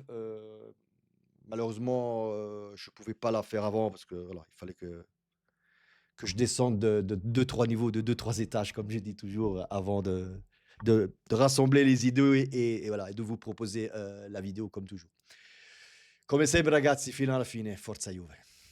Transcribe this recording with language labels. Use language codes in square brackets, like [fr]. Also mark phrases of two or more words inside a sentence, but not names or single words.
[fr] Malheureusement, je ne pouvais pas la faire avant parce que voilà, il fallait que je descende de 2-3 niveaux, de 2-3 étages, comme je dis toujours, avant de rassembler les idées et voilà, et de vous proposer la vidéo comme toujours. [it] Come sempre ragazzi, fino alla fine, forza Juve.